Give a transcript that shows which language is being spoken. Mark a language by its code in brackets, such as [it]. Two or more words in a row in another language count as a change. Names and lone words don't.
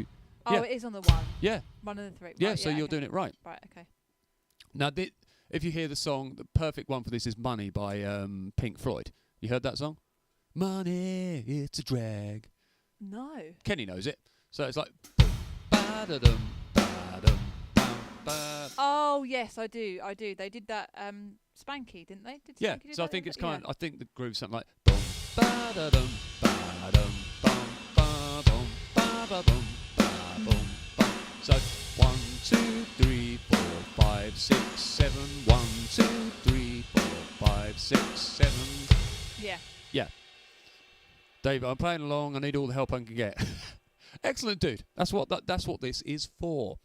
[en] Oh, Yeah. it is on the 1. Yeah. 1 and the 3. Yeah. Right, So you're okay. doing it right. Right, okay. Now, if you hear the song, the perfect one for this is "Money" by Pink Floyd. You heard that song? Money, it's a drag. No. Kenny knows it. So it's like. Ba-da-dum, ba-dum, bam, ba. Oh, yes, I do. They did that Spanky, didn't they? Did Yeah. Spanky do So I that? think it's Yeah. I think the groove's something like. Boom, ba-da-dum, ba-dum, bum, ba-bum, ba-ba-bum, ba-bum, bum. So 1, 2, 3, 4, 5, 6, 7. 1, 2, 3, 4, 5, 6, 7. Yeah. Dave, I'm playing along. I need all the help I can get. Excellent, dude. That's what this is for.